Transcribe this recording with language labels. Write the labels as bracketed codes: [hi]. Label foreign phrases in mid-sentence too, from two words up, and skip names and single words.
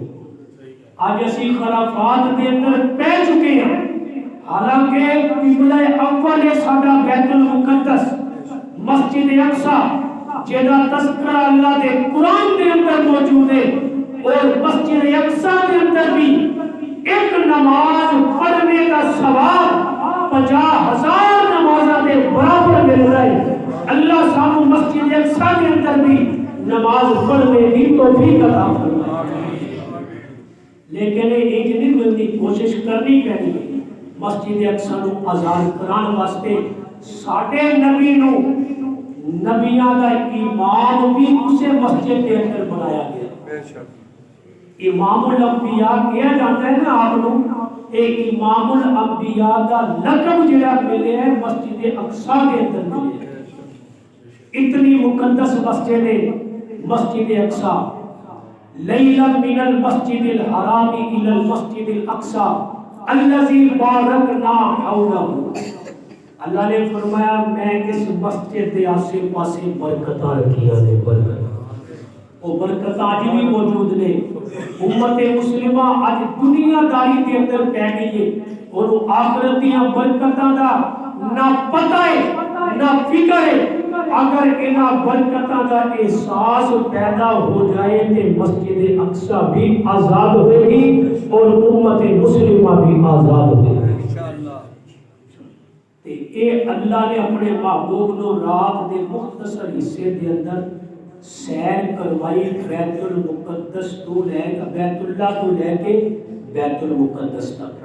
[ur] آج اسی خرافات کے اندر پہ چکے ہیں حالانکہ قبلہ اول ہے ساڈا بیت المقدس مسجد اقصی جہاں تذکرہ اللہ دے قرآن کے اندر موجود ہے اور مسجد اقصی کے اندر بھی ایک نماز پڑھنے کا ثواب 50,000 نمازوں کے برابر مل رہا ہے. اللہ سانو مسجد اقصی کے اندر بھی نماز پڑھنے کی توفیق عطا فرمائے. لیکن یہ نہیں ملتی کوشش کرنی پڑی مسجد اقصی [pa] نو آزاد کران واسطے ساڈے نبی نو نبیاں دا امام [ur] بھی اسے مسجد کے اندر بنایا گیا. امام الانبیاء کہا جاتا ہے نا آپ کو ایک امام الانبیاء [pa] دا لقب جڑا ملے [ur] ہے مسجد اقصی کے اندر ملے ہے. اتنی مقدس مسجد ہے مسجد اقصی. [ar] لیلا من المسجد الحرام الى المسجد الاقصى الذي باركنا حوله. [ur] اللہ نے فرمایا میں اس مسجد کے آسے پاسے [pa] برکتاں رکھیاں نے [ur] برکت وہ برکت آج بھی موجود نے. امت مسلمہ آج دنیا داری کے اندر پہ گئی ہے اور آخرت [pa] دیاں برکتاں دا [ur] نہ پتہ ہے نہ فکر ہے اگر [pa] انہاں برکتاں دا [ur] احساس پیدا ہو جائے تے مسجد اقصی بھی آزاد ہوئے گی اور امت مسلمہ بھی آزاد ہوئے گی انشاءاللہ۔ [pa] تے اے اللہ نے اپنے محبوب نو رات دے مختصر حصے دے اندر سیر کروائی بیت المقدس تو لے کے بیت اللہ تو لے کے بیت المقدس تک۔